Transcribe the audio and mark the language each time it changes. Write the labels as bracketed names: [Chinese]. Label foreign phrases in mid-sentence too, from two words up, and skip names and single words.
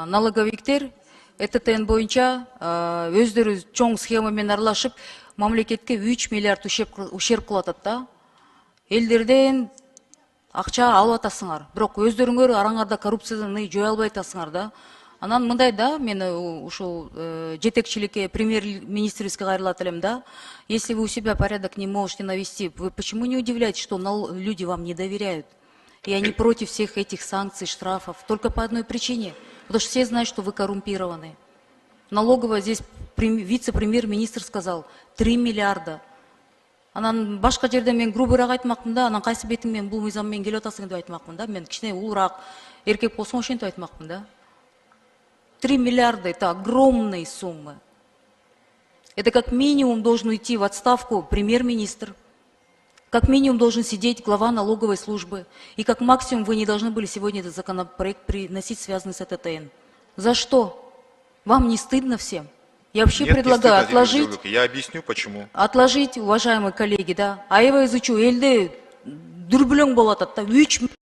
[Kyrgyz] Налоговиктер ЭТТН боюнча өздөрү чоң схемамен аралашып, мамлекетке 3 миллиард ущерб кылып атат да. Элдерден акча алып атасыңар, бирок өздөрүңөр араңарда коррупцияны жой албай атасыңар да. Анан мындай да, мен ушул жетекчиликке, премьер-министрибизге кайрылат элем да. [Russian] Если вы у себя порядок не можете навести, вы почему не удивляетесь, что люди вам не доверяют? И они против всех этих санкций, штрафов, только по одной причине. Потому что все знают, что вы коррумпированы. Налоговая здесь вице-премьер-министр сказал 3 миллиарда. [Kyrgyz] Анан башка жерде мен грубыраак айтмакмын да, анан кайсы бетиң мен бул мыйзам менен келип атасың деп айтмакмын да. Мен кичине улураак эркек болсом ошентип айтмакмын да. [Russian] 3 миллиарда — это огромные суммы. Это как минимум должен уйти в отставку премьер-министр. Как минимум должен сидеть глава налоговой службы. И как максимум вы не должны были сегодня этот законопроект приносить, связанный с ЭТТН. За что? Вам не стыдно всем? Я вообще предлагаю отложить. Я объясню, почему. Отложить, уважаемые коллеги, да. [Kyrgyz] Аева изучу, элде дүрбүлөң болот атта. 3